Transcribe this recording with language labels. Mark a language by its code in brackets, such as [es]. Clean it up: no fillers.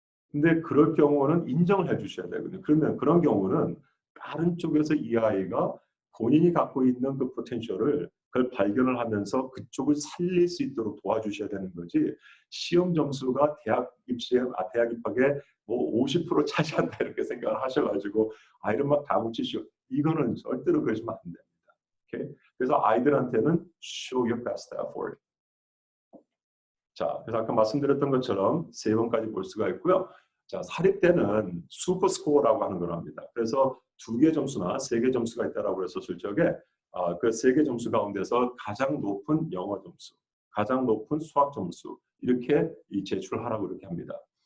[ko] 근데 그럴 경우는 인정을 해주셔야 되거든요. 그러면 그런 경우는 다른 쪽에서 이 아이가 본인이 갖고 있는 그 포텐셜을 그걸 발견을 하면서 그쪽을 살릴 수 있도록 도와주셔야 되는 거지. 시험 점수가 대학 입학에 뭐 50% 차지한다 이렇게 생각을 하셔가지고 아이를 막 다붙이시오. 이거는 절대로 그러시면 안 됩니다. 오케이? 그래서 아이들한테는 [en] show your best effort. [ko] 자, 그래서 아까 말씀드렸던 것처럼 3번까지 볼 수가 있고요. 자, 사립 때는 슈퍼 스코어라고 하는 걸 합니다. 그래서 2개 점수나 3개 점수가 있다라고 했었을 적에 그 3개 점수 가운데서 가장 높은 영어 점수, 가장 높은 수학 점수 이렇게 제출하라고 이렇게 합니다.